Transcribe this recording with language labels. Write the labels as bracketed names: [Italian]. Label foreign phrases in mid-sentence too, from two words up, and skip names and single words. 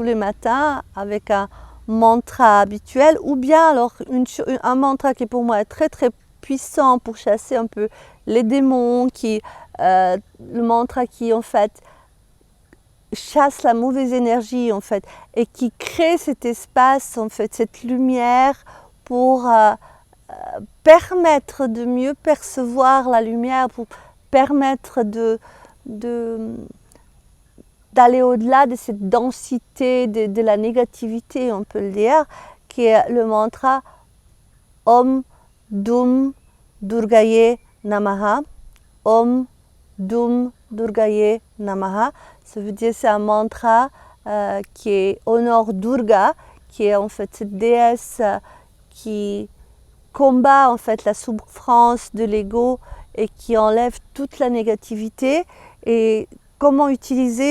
[French] les matins avec un mantra habituel, ou bien alors un mantra qui pour moi est très très puissant pour chasser un peu les démons, le mantra qui en fait chasse la mauvaise énergie en fait et qui crée cet espace en fait, cette lumière pour permettre de mieux percevoir la lumière, pour permettre d'aller au-delà de cette densité de la négativité, on peut le dire, qui est le mantra [Sanskrit] Om Dum Durgaye Namaha. Om Dum Durgaye Namaha. [French] Ça veut dire c'est un mantra qui honore Durga, qui est en fait cette déesse qui combat en fait la souffrance de l'ego et qui enlève toute la négativité. Et comment utiliser?